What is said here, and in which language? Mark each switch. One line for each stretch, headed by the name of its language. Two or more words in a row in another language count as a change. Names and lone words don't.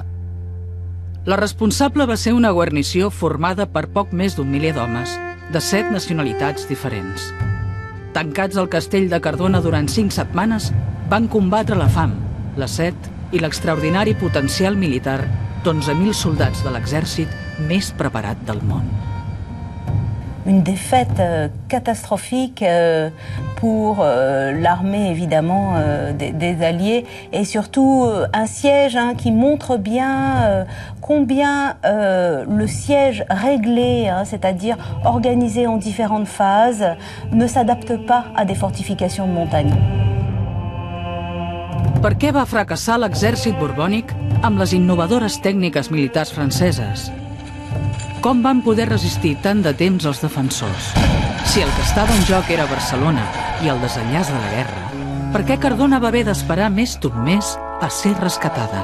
Catalan: La responsable va ser una guarnició formada per poc més d'un miler d'homes, de 7 nacionalitats diferents. Tancats al castell de Cardona durant 5 setmanes, van combatre la fam, la set i l'extraordinari potencial militar d'11.000 soldats de l'exèrcit més preparat del món.
French: Une défaite catastrophique pour l'armée évidemment des Alliés et surtout un siège qui montre bien combien le siège réglé, c'est-à-dire organisé en différentes phases, ne s'adapte pas à des fortifications de montagne.
Catalan: Per què va fracassar l'exèrcit borbònic amb les innovadores tècniques militars franceses? Com van poder resistir tant de temps els defensors? Si el que estava en joc era Barcelona i el desenllaç de la guerra, per què Cardona va haver d'esperar més d'un mes a ser rescatada?